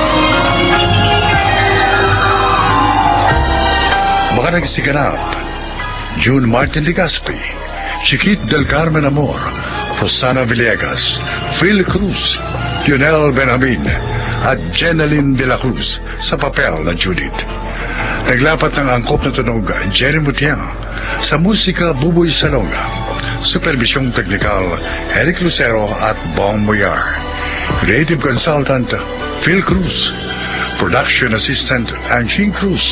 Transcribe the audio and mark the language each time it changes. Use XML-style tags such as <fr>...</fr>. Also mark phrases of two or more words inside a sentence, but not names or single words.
<tl>Mga nagsiganap, June Martin Legaspi, Chiquit del Carmen Amor, Rosana Villegas, Phil Cruz, Lionel Benjamin, at Jeneline de la Cruz sa papel na Judith. Naglapat ng angkop na tunog Jerry Mutiang, sa musika Buboy Salonga, supervisyong teknikal Eric Lucero at Bong Moyar,</tl> <en>creative consultant</en> <tl>Phil Cruz,</tl> <en>production assistant</en> <tl>Angie Cruz.</tl>